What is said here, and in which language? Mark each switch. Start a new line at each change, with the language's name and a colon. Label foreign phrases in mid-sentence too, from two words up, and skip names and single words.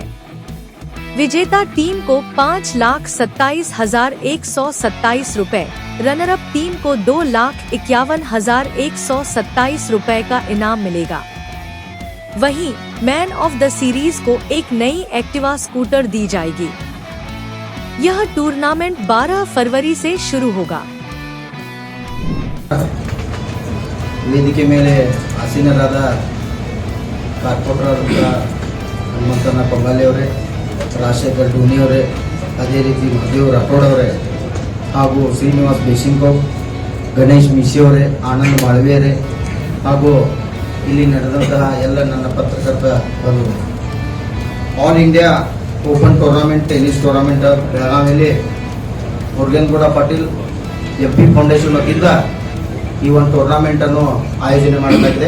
Hindi: विजेता टीम को 5,27,127 रुपए, रनर अप टीम को 2,51,127 रुपए का इनाम मिलेगा। वहीं
English: man of the series
Hindi: को एक नई एक्टिवा स्कूटर दी जाएगी। यह टूर्नामेंट 12 फरवरी से शुरू होगा।
Kannada: ವೇದಿಕೆ ಮೇಲೆ ಆಸೀನರಾದ ಕಾರ್ಪೊರೇಟರ್ ಹನುಮಂತನ ಪೊಂಗಾಲಿ ಅವರೇ, ರಾಜಶೇಖರ್ ಡೂನಿ ಅವರೇ, ಅದೇ ರೀತಿ ಮಹದೇವ್ ರಾಠೋಡ್ ಅವರೇ ಹಾಗೂ ಶ್ರೀನಿವಾಸ್ ಬೇಸಿಂಗೌಡ್, ಗಣೇಶ್ ಮಿಶಿ ಅವರೇ, ಆನಂದ್ ಮಾಳವಿ ಅವರೇ ಹಾಗೂ ಇಲ್ಲಿ ನಡೆದಂತಹ ಎಲ್ಲ ನನ್ನ ಪತ್ರಕರ್ತ ಬಂಧುಗಳು, ಆಲ್ ಇಂಡಿಯಾ ಓಪನ್ ಟೂರ್ನಾಮೆಂಟ್ ಟೆನ್ನಿಸ್ ಟೂರ್ನಾಮೆಂಟ್ ಬೆಳಗಾವಿಯಲ್ಲಿ ಮುರುಗೇಂದ್ರ ಪಾಟೀಲ್ FP ಫೌಂಡೇಶನ್ ವತಿಯಿಂದ ಈ ಒಂದು ಟೂರ್ನಾಮೆಂಟ್ ಅನ್ನು ಆಯೋಜನೆ ಮಾಡಲಾಗಿದೆ.